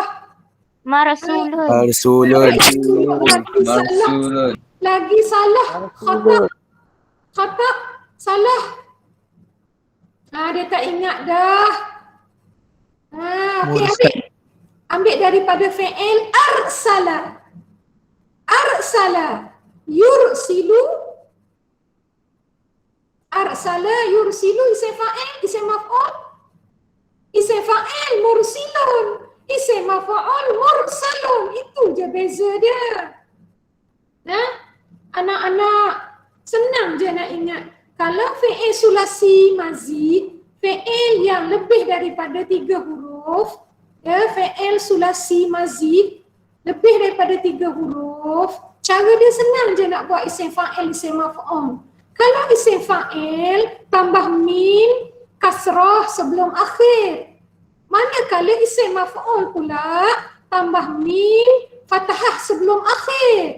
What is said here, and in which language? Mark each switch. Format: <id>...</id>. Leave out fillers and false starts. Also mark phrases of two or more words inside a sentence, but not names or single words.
<ms>Marsulun. Marsulun. Lagi salah. Khata. Salah. Dia tak ingat dah. Okey, ambil daripada fi'il arsala.</ms> <ar>أرسل. يرسل. أرسل يرسل</ar> <ms>isim fa'il, isim maf'ul. Isim fa'il mursilun. Isim maf'ul mursalun. Itu je beza dia. Anak-anak senang je nak ingat. Kalau fi'il sulasi mazid, fi'il yang lebih daripada 3 huruf, ya, fi'il sulasi mazid lebih daripada 3 huruf, cara dia senang je nak buat isim fa'il, isim maf'ul. Kalau isim fa'il tambah mim kasrah sebelum akhir. Manakala isim maf'ul pula tambah mim fathah sebelum akhir.</ms>